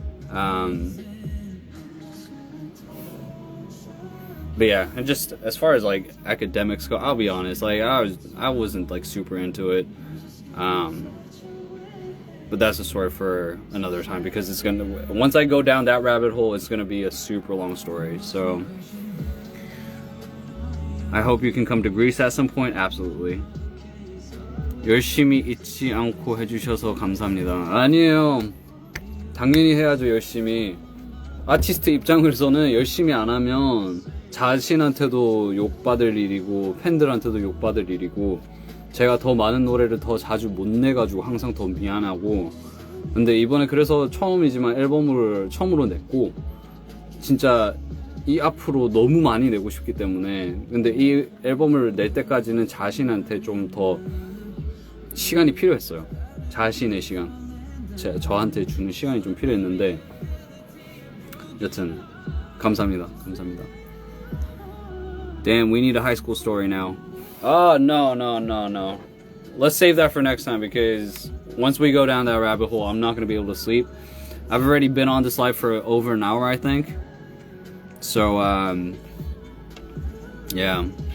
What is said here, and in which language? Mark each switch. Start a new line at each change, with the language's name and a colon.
English: But yeah, and just as far as like academics go, I'll be honest, like I wasn't like super into it. But that's a story for another time, because it's gonna, once I go down that rabbit hole, it's gonna be a super long story. So I hope you can come to Greece at some point. Absolutely.
Korean: 열심히 잊지 않고 해주셔서 감사합니다. 아니에요. 당연히 해야죠, 열심히. 아티스트 입장에서는 열심히 안 하면 자신한테도 욕받을 일이고 팬들한테도 욕받을 일이고, 제가 더 많은 노래를 더 자주 못 내가지고 항상 더 미안하고. 근데 이번에 그래서 처음이지만 앨범을 처음으로 냈고, 진짜 이 앞으로 너무 많이 내고 싶기 때문에. 근데 이 앨범을 낼 때까지는 자신한테 좀 더 시간이 필요했어요. 자신의 시간, 저한테 주는 시간이 좀 필요했는데, 여튼 감사합니다. 감사합니다.
English: Damn, we need a high school story now. Oh, no. Let's save that for next time, because once we go down that rabbit hole, I'm not going to be able to sleep. I've already been on this live for over an hour, I think. So, yeah.